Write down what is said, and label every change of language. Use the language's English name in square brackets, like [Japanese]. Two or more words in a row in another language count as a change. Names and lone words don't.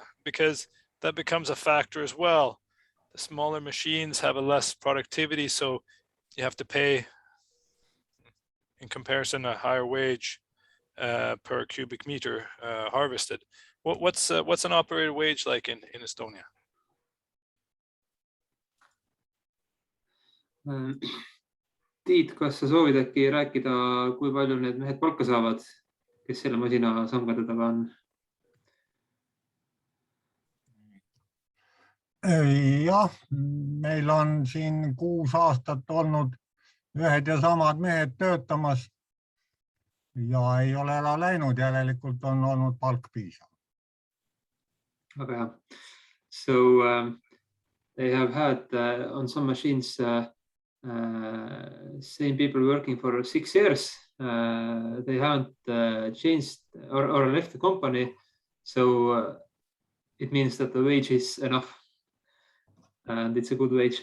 [English] Because that becomes a factor as well. The smaller machines have a less productivity, so you have to pay, in comparison, a higher wage per cubic meter harvested. What's an operator wage like in Estonia? [Estonian] Tiit, kas sa soovid äkki rääkida, kui palju need mehed palka saavad, kes selle masina samgade taga on? Jah, meil on siin 6 aastat olnud ühed ja samad mehed töötamas ja ei ole ära läinud, järelikult on olnud palk piisav. Väga hea. [English] So they have had on some machines same people working for 6 years. They haven't changed or left the company, so it means that the wage is enough and it's a good wage.